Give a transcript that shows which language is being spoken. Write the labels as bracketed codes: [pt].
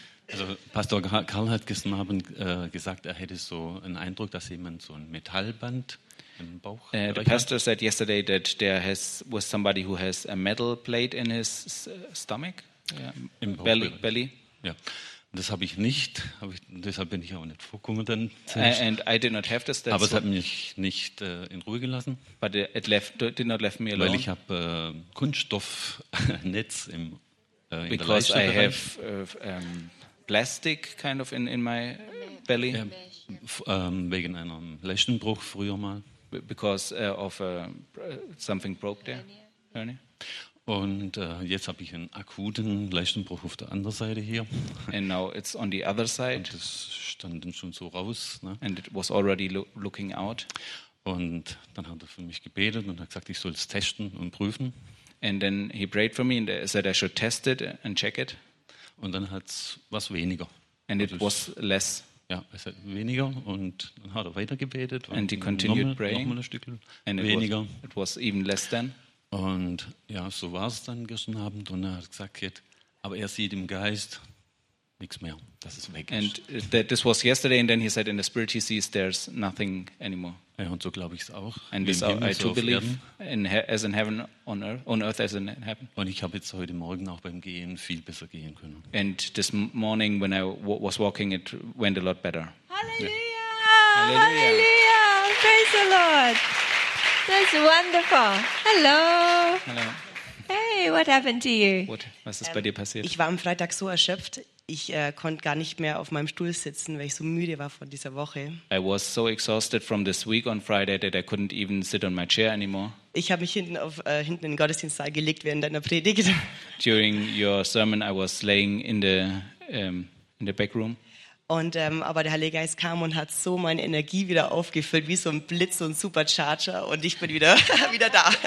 [de] Also Pastor Karl hat gestern Abend gesagt, er hätte so einen Eindruck, dass jemand so ein Metallband im Bauch. [en] The pastor said yesterday that there was somebody who has a metal plate in his stomach. [de] Im Bauch. [en] Belly. [de] Ja. Das habe ich nicht, deshalb bin ich auch nicht vorgekommen dann. [en] And I did not have this, [de] aber es hat mich nicht in Ruhe gelassen. [en] But it left, did not left me alone. [de] Weil ich habe Kunststoffnetz im in der Leiste. [en] Because I have plastic kind of in my belly. [de] Wegen einem Leistenbruch früher mal. [en] Because of something broke there. Hernia. [de] Und jetzt habe ich einen akuten Leistenbruch auf der anderen Seite hier. [en] And now it's on the other side. [de] Und das stand dann schon so raus. Ne? [en] And it was already looking out. [de] Und dann hat er für mich gebetet und hat gesagt, ich soll es testen und prüfen. [en] And then he prayed for me and said I should test it and check it. [de] Und dann hat es was weniger. [en] And it was less. [de] Ja, es hat weniger und dann hat er weiter gebetet. [en] And he continued praying. [de] Noch mal ein Stück weniger. [en] It was even less than. [de] Und ja, so war es dann gestern Abend und er hat gesagt, Kid, aber er sieht im Geist nichts mehr, dass es weg ist. [en] And this was yesterday and then he said in the spirit he sees there's nothing anymore. [de] Ja, und so glaube ich es auch. [en] And this I too believe as in heaven on earth as in heaven. [de] Und ich habe jetzt heute Morgen auch beim Gehen viel besser gehen können. [en] And this morning when I was walking it went a lot better. Halleluja! Yeah. Halleluja! Praise the Lord! That's wonderful. Hello. Hello. Hey, what happened to you? [de] Was ist bei dir passiert? Ich war am Freitag so erschöpft, ich konnte gar nicht mehr auf meinem Stuhl sitzen, weil ich so müde war von dieser Woche. [en] I was so exhausted from this week on Friday that I couldn't even sit on my chair anymore. [de] Ich habe mich hinten auf hinten in den Gottesdienstsaal gelegt während deiner Predigt. [en] During your sermon I was laying in the back room. [de] Und aber der Heilige Geist kam und hat so meine Energie wieder aufgefüllt wie so ein Blitz und Supercharger und ich bin wieder wieder da.